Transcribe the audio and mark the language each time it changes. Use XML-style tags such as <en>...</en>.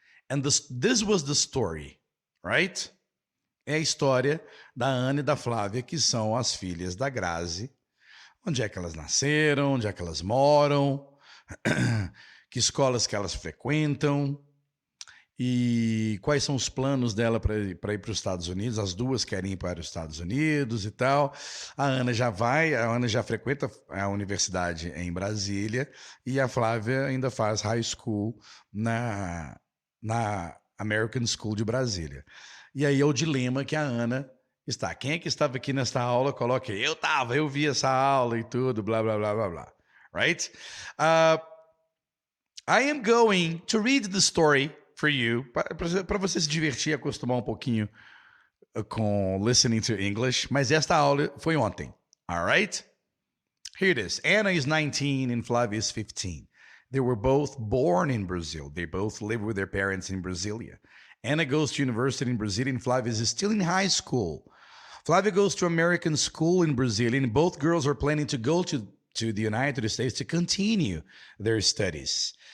<en>And this was the story, right?</en> <pt>É a história da Ana e da Flávia, que são as filhas da Grazi. Onde é que elas nasceram, onde é que elas moram, que escolas que elas frequentam e quais são os planos dela para ir para os Estados Unidos. As duas querem ir para os Estados Unidos e tal. A Ana já frequenta a universidade em Brasília e a Flávia ainda faz high school na American School de Brasília. E aí é o dilema que a Ana está. Quem é que estava aqui nesta aula? Coloque, eu vi essa aula e tudo, blá, blá, blá, blá, blá. Right?</pt> <en>I am going to read the story for you,</en> <pt>para você se divertir e acostumar um pouquinho com</pt> <en>listening to English,</en> <pt>mas esta aula foi ontem.</pt> <en>All right? Here it is. Anna is 19 and Flavia is 15. They were both born in Brazil. They both live with their parents in Brasilia. Anna goes to university in Brasilia and Flavia is still in high school. Flavia goes to American school in Brasilia and both girls are planning to go to the United States to continue their studies.</en>